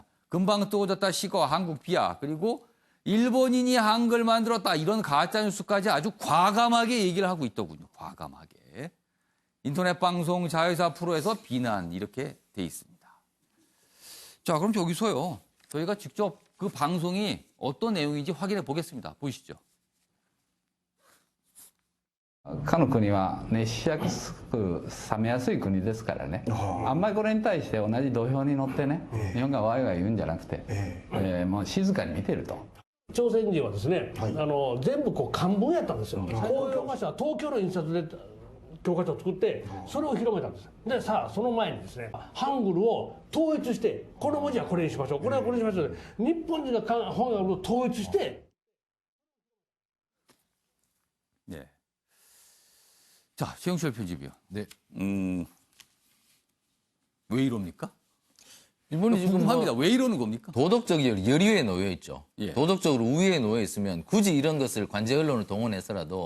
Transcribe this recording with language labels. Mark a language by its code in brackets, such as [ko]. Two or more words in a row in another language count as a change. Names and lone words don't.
[ko] 금방 뜨거워졌다 시거 한국 비하 그리고 일본인이 한글 만들었다 이런 가짜뉴스까지 아주 과감하게 얘기를 하고 있더군요. 과감하게. 인터넷 방송 자회사 프로에서 비난 이렇게 돼 있습니다. 자, 그럼 여기서요. 저희가 직접 그 방송이 어떤 내용인지 확인해 보겠습니다. 보시죠. [ja] かの国は熱しやすく冷めやすい国ですからね、あんまりこれに対して同じ土俵に乗ってね、日本がワイワイ言うんじゃなくて、もう静かに見てると。朝鮮人はですね、全部こう漢文やったんですよ。公用語社は東京の印刷で教科書を作ってそれを広めたんです。でさあその前にですねハングルを統一してこの文字はこれにしましょうこれはこれにしましょう日本人が本を統一して [ko] 네. 자, 최영철 편집위원. 네. 왜 이럽니까? 일본이 지금 궁금합니다. 왜 이러는 겁니까? 도덕적 열의에 놓여 있죠. 예. 도덕적으로 우위에 놓여 있으면 굳이 이런 것을 관제 언론을 동원해서라도